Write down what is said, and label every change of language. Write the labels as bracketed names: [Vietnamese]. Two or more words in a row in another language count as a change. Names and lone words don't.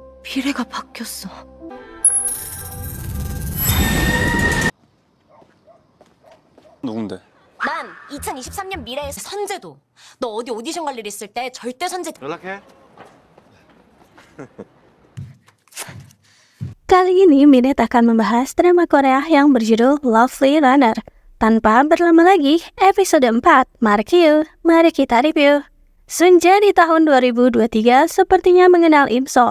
[Korean] 미래가 바뀌었어. 누군데? 난 2023년 미래의 선재도. 너 어디 오디션 갈 일 있을 때 절대 선재. 연락해. [Indonesian] Kali ini Minute akan membahas drama Korea yang berjudul Lovely Runner. Tanpa berlama lagi, episode 4, mari kita review. Sunjae di tahun 2023 sepertinya mengenal Imsol.